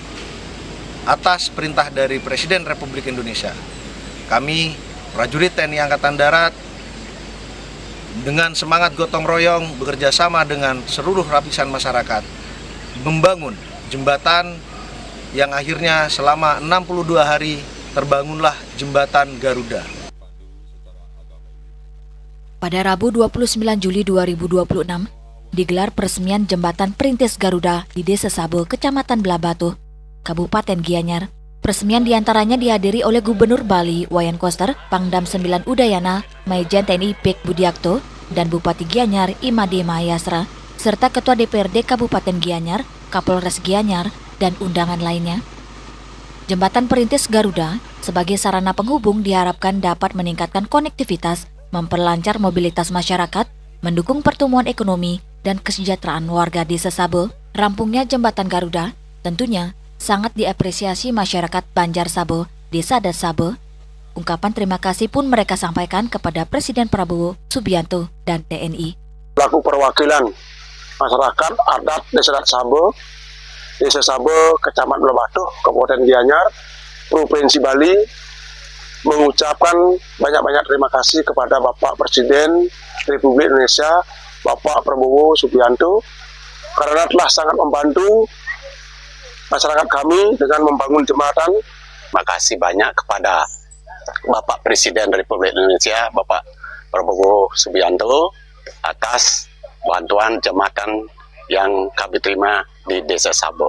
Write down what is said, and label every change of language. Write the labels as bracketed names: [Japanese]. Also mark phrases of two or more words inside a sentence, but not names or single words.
[Indonesian] Atas perintah dari Presiden Republik Indonesia, kami prajurit TNI Angkatan Darat dengan semangat gotong royong bekerja sama dengan seluruh lapisan masyarakat membangun jembatan yang akhirnya selama 62 hari terbangunlah jembatan Garuda. Pada Rabu 29 Juli 2026 digelar peresmian jembatan perintis Garuda di Desa Sabo, Kecamatan Belah Batuh, Kabupaten Gianyar. Peresmian diantaranya dihadiri oleh Gubernur Bali Wayan Koster, Pangdam 9 Udayana Maijen TNI Bek Budiakto, dan Bupati Gianyar Imade Mahayastra, serta Ketua DPRD Kabupaten Gianyar, Kapolres Gianyar, dan undangan lainnya. Jembatan perintis Garuda sebagai sarana penghubung diharapkan dapat meningkatkan konektivitas, memperlancar mobilitas masyarakat, mendukung pertumbuhan ekonomi dan kesejahteraan warga Desa Sabo. Rampungnya jembatan Garuda tentunya sangat diapresiasi masyarakat Banjar Sabo, Desa Adat Sabo. Ungkapan terima kasih pun mereka sampaikan kepada Presiden Prabowo Subianto dan TNI. Selaku perwakilan masyarakat adat Desa Adat Sabo, Desa Sabo, Kecamatan Belah Batuh, Kabupaten Gianyar, Provinsi Bali, mengucapkan banyak-banyak terima kasih kepada Bapak Presiden Republik Indonesia, Bapak Prabowo Subianto, karena telah sangat membantu masyarakat kami dengan membangun jembatan. Makasih banyak kepada Bapak Presiden Republik Indonesia, Bapak Prabowo Subianto, atas bantuan jembatan yang kami terima di Desa Sabo.